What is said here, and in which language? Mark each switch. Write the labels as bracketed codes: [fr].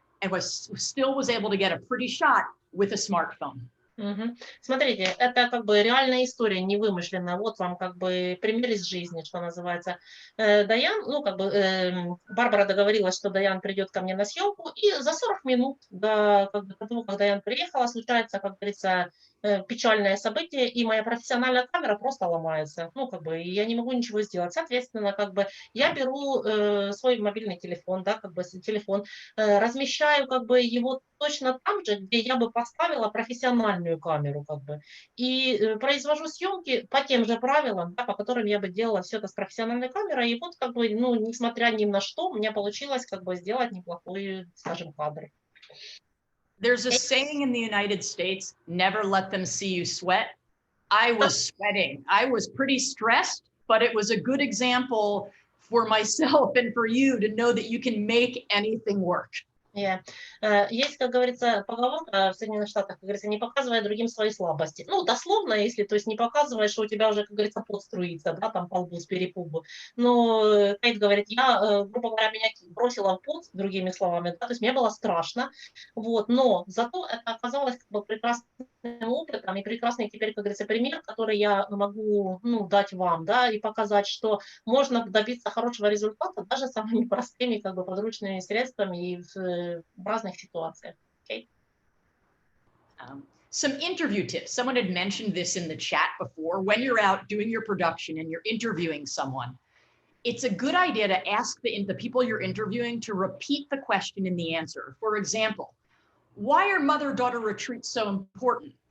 [en] and still was able to get a pretty shot with a smartphone. [ru] Смотрите, это как бы реальная история, не вымышленная. Вот вам как бы пример из жизни, что называется. Даян, ну как бы Барбара договорилась, что Даян придет ко мне на съемку, и за 40 минут до того, как Даян приехала, случается, как говорится, печальное событие, и моя профессиональная камера просто ломается. Ну как бы и я не могу ничего сделать. Соответственно, как бы я беру свой мобильный телефон, да, как бы телефон, размещаю как бы его точно там же, где я бы поставила профессиональную камеру, как бы, и произвожу съемки по тем же правилам, да, по которым я бы делала все это с профессиональной камерой, и вот как бы, ну, несмотря ни на что, у меня получилось как бы сделать неплохой, скажем, кадр. [en] There's a saying in the United States, never let them see you sweat. I was sweating. I was pretty stressed, but it was a good example for myself and for you to know that you can make anything work. Yeah. [ru] Есть, как говорится, поговорка в Соединенных Штатах, как говорится, не показывай другим свои слабости. Ну, дословно, если, то есть не показываешь, что у тебя уже, как говорится, пот струится, да, там по лбу с перепугу. Но Кейт говорит, я, грубо говоря, меня бросила в пот, другими словами, да, то есть мне было страшно, вот, но зато это оказалось как бы прекрасным опытом и прекрасный теперь, как говорится, пример, который я могу, ну, дать вам, да, и показать, что можно добиться хорошего результата даже самыми простыми, как бы, подручными средствами и в разных ситуациях. [en] Okay? Some interview tips. Someone had mentioned this in the chat before. When you're out doing your production and you're interviewing someone, it's a good idea to ask the people you're interviewing to repeat the question in the answer. For example, why are mother-daughter retreats so important?